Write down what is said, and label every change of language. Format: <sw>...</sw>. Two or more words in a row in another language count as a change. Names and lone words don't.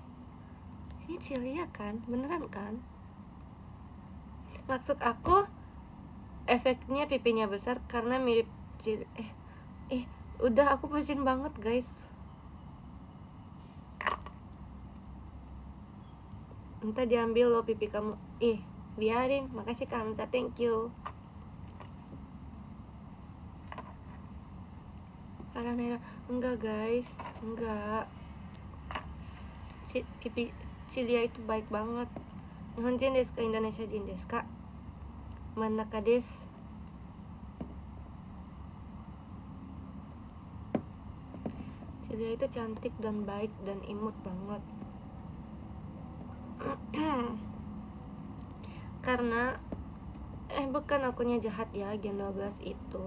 <id>Ini Cilia kan, beneran kan? Maksud aku efeknya pipinya besar karena mirip Cilia. Udah aku pusing banget guys. Entah diambil lo pipi kamu. Biarin. Makasih Kak Hamza,</id> <en>thank you.</en> <id>Parah Naira. Enggak guys, enggak. Pipi Cilia itu baik banget.</id> <ja>日本人ですか、インドネシア人ですか？真ん中です.</ja> <id>Cilia itu cantik dan baik dan imut banget. Karena bukan akunya jahat ya, Gen 12 itu.</id>